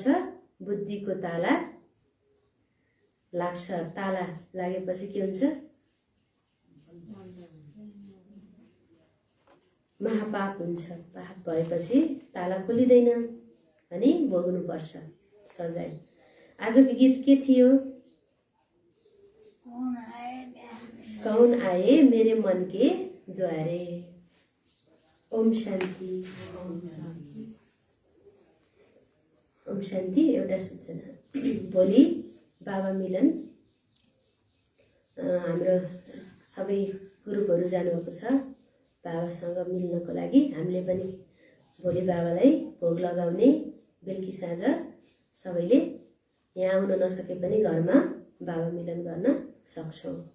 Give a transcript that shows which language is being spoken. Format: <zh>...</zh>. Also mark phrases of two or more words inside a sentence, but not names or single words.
<ne>बुद्धिको ताला लाग्छ। ताला लागेपछि के हुन्छ? महापाप हुन्छ। पाप भएपछि ताला खोलिँदैन अनि भोग्नुपर्छ सजाय। आजको गीत के थियो?</ne> <hi>कौन आए मेरे मन के द्वारे।</hi> <sa>ओम शान्ति। ओम शान्ति।</sa> <ne>एउटा सूचना, भोलि बाबा मिलन हाम्रो सबै ग्रुपहरू जानुभएको छ बाबासँग मिल्नको लागि। हामीले पनि भोलि बाबालाई भोग लगाउने बेलुकी साँझ सबैले यहाँ आउन नसके पनि घरमा बाबा मिलन गर्न सक्छौँ।</ne>